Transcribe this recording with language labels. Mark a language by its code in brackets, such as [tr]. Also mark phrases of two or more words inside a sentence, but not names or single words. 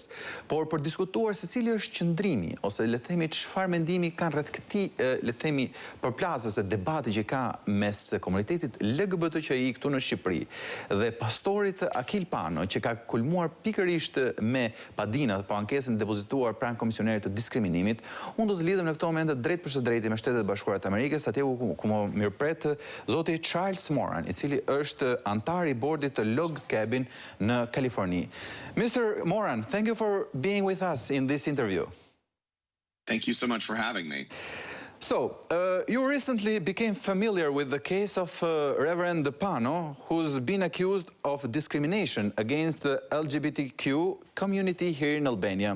[sq] Por për diskutuar se cili është qëndrimi, ose le të themi çfarë mendimi kanë rreth këtij, le të themi përplasjes e debati që ka mes komunitetit LGBTQI këtu në Shqipëri dhe pastorit Akil Pano, që ka kulmuar pikërisht me padina, po ankesën depozituar pranë komisionerit të diskriminimit, unë do të lidhem në këto momente drejt për së drejti me Shtetet e Bashkuara të Amerikës, atje ku më mirëpret zoti Charles Moran, i cili është antar i bordit të Log Cabin në Kaliforni. [en] Mr. Moran, thank you for being with us in this interview. Thank you so much for having me. So, you recently became familiar with the case of Reverend Pano, who's been accused of discrimination against the LGBTQ community here in Albania.